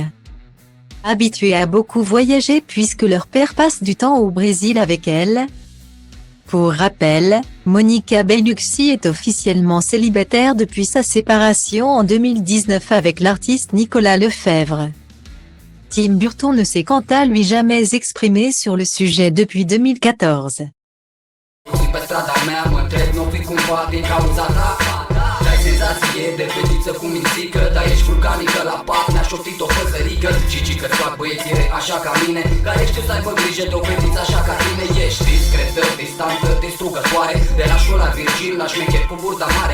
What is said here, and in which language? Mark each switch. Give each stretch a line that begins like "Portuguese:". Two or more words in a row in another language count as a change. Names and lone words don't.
French: Habituée à beaucoup voyager puisque leur père passe du temps au Brésil avec elle. Pour rappel, Monica Bellucci est officiellement célibataire depuis sa séparation en 2019 avec l'artiste Nicolas Lefebvre. Tim Burton ne s'est quant à lui jamais exprimé sur le sujet depuis 2014.
Romanian: Senzație de fetiță cu mințică, dar ești vulcanică la pat. Ne-a șoptit o păsărică și că-ți fac băieții rei așa ca mine, care știu să aibă grijă de o fetiță așa ca tine. Ești discretă, distantă, distrugătoare, de la șola virgin la șmecher cu burta mare.